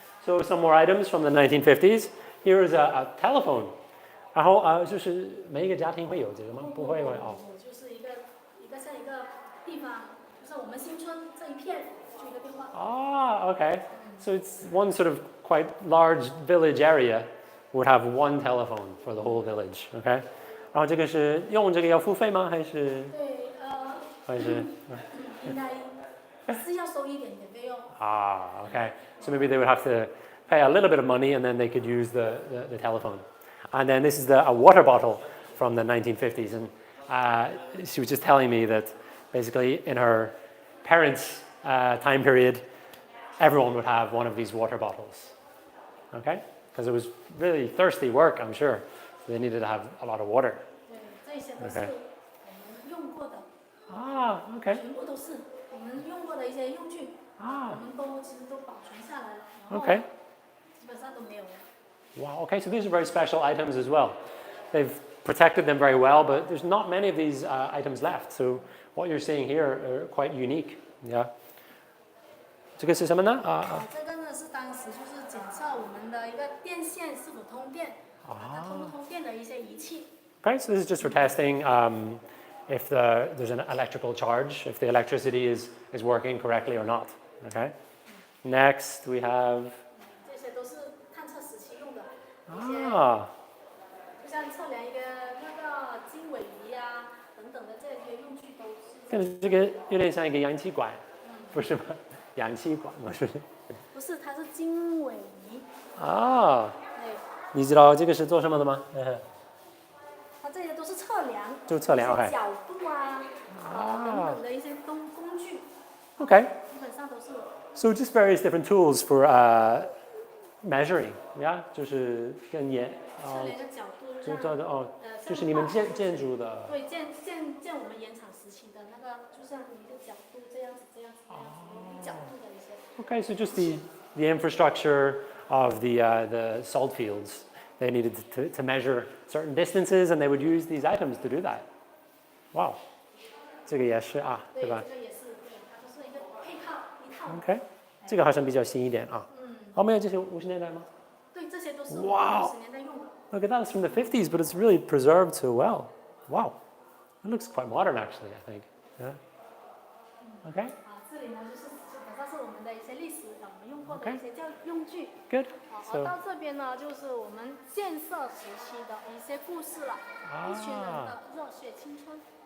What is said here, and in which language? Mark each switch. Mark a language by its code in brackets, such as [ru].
[en] So some more items from the 1950s. Here is a telephone. [zh] 然后就是每一个家庭会有这个吗？不会就是一个像一个地方，就是我们新村这一片就一个电话。 [en] Okay. So it's one sort of quite large village area would have one telephone for the whole village. Okay. [zh] 然后这个是用这个要付费吗？还是？对，还是？应该是要收一点点费用。 [en] Okay. So maybe they would have to pay a little bit of money, and then they could use the telephone. And then this is a water bottle from the 1950s, and she was just telling me that basically in her parents' time period, everyone would have one of these water bottles. Okay, because it was really thirsty work, I'm sure. So they needed to have a lot of water. [zh] 对，这些都是我们用过的。 [en] Okay. [zh] 全部都是我们用过的一些用具。我们都其实都保存下来了，然后 [en] Okay. [zh] 基本上都没有了。 [en] Wow. Okay. So these are very special items as well. They've protected them very well, but there's not many of these items left. So what you're seeing here are quite unique. [zh] Yeah. 这个是什么呢？这个呢是当时就是检测我们的一个电线是否通电，它通不通电的一些仪器。 [en] Okay, so this is just for testing if there's an electrical charge, if the electricity is working correctly or not. Okay. Next we have [zh] 这些都是探测时期用的一些，就像测量一个那个经纬仪啊等等的这些用具都是。这个有点像一个氧气管，不是吗？氧气管吗？是？不是，它是经纬仪。对。你知道这个是做什么的吗？它这些都是测量，就测量 ，OK。角度啊，等等的一些工具。 [en] Okay. [zh] 基本上都是。 [en] So just various different tools for measuring, yeah， [zh] 就是跟测量个角度，就是你们建筑的。对，建我们延长时期的那个，就像一个角度这样子，角度的一些。 [en] Okay, so just the infrastructure of the salt fields. They needed to measure certain distances, and they would use these items to do that. [zh] Wow. 这个也是对吧？这个也是，它就是一个配套一套。 [en] Okay. [zh] 这个好像比较新一点没有这些50年代吗？对，这些都是50年代用的。 [en] Look at that, it's from the 50s, but it's really preserved so well. Wow. It looks quite modern, actually, I think. Yeah. Okay. [zh] 这里呢就是基本上是我们的一些历史我们用过的一些用具。 [en] Good. [zh] 到这边呢就是我们建设时期的一些故事了，一群人的热血青春。